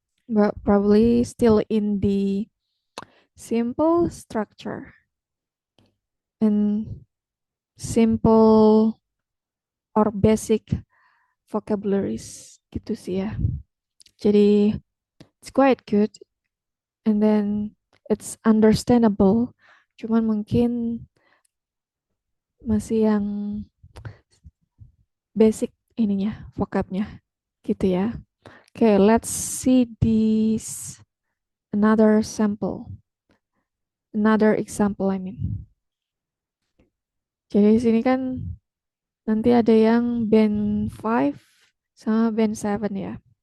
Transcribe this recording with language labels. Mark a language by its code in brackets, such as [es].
[en] But probably still in the simple structure and simple or basic vocabularies gitu sih ya. Jadi it's quite good and then it's understandable. [id] Cuman mungkin masih yang basic ininya, vocabnya gitu ya. [en] Okay, let's see this another sample. Another example I mean. [id] Jadi di sini kan nanti ada yang band 5 sama band 7 ya.